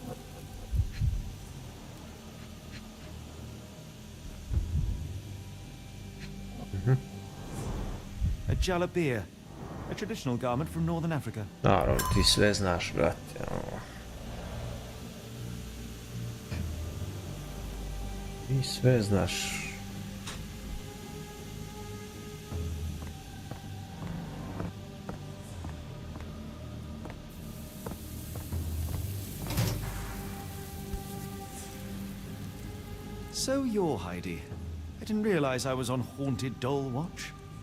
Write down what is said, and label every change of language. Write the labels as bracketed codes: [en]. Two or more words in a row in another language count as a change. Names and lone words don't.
[en] A jalabia, a traditional garment from northern Africa. [sr] Naravno, ti sve znaš, brate. Ti sve znaš. [en] So you're Heidi. I didn't realize I was on haunted doll watch.